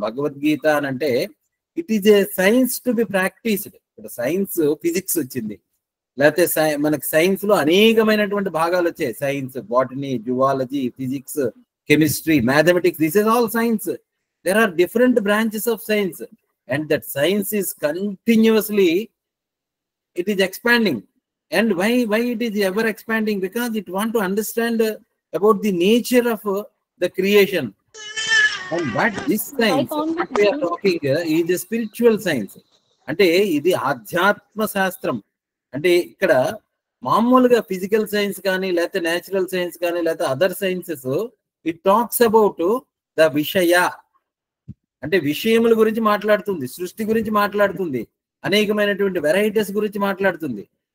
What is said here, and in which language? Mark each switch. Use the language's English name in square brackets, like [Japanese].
[Telugu] భగవద్గీత అని అంటే [English] It is a science to be practised. [Telugu] ఇప్పుడు సైన్స్, ఫిజిక్స్ వచ్చింది, లేకపోతే మనకి సైన్స్ లో అనేకమైనటువంటి భాగాలు వచ్చాయి. [English] Science, botany, zoology, physics, chemistry, mathematics, this is all science. There are different branches of science, and that science is continuously, it is expanding. And why it is ever expanding? Because it want to understand about the nature of the creation. And what this science what we are talking is a spiritual science. [Telugu] అంటే ఇది ఆధ్యాత్మ శాస్త్రం. అంటే ఇక్కడ మామూలుగా physical science కానీ, లేకపోతే natural science కానీ, లేకపోతే [English] other sciences, it talks about the [Telugu] విషయ, అంటే విషయముల గురించి మాట్లాడుతుంది, సృష్టి గురించి మాట్లాడుతుంది, అనేకమైనటువంటి వెరైటీస్ గురించి మాట్లాడుతుంది.